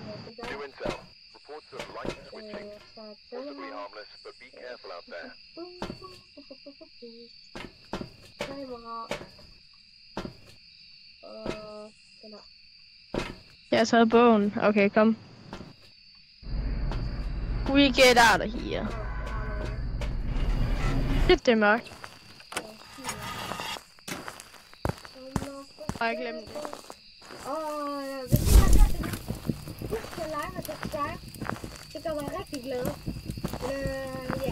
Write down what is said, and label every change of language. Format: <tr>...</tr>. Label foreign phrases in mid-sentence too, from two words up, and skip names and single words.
<da>Jeg har taget bogen. Okay, kom.</da> <en>We get out of here.</en> <da>Det er mørkt. Og jeg glemte det. Hvis I har hørt det, husk at like og subscribe. Det gør mig rigtig glad. Ja.</da>